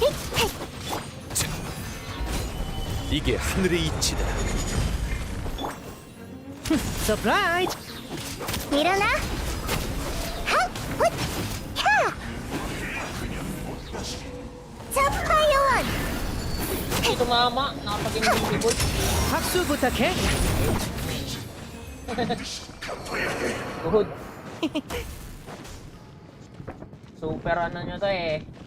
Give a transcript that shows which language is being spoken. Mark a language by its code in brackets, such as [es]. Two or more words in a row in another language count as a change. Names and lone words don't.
[ko] 이게 하늘의 이치다. 서프라이즈! 일어나! 하! 훗! 야! 저파이어원! [tl] Hindi tumama. Nakapag-invisible. [ko] 박수 부탁해! [en] Good. [tl] Super ano nyo to eh.